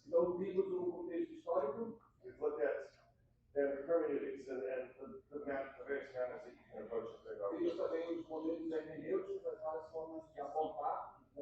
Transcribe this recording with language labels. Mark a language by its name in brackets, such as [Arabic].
[Portuguese] Então, vimos o contexto histórico, [English] We've looked at then hermeneutics and the various manners that you can approach it with. [Portuguese] vimos também os modelos hermenêuticos, as várias formas de abordar a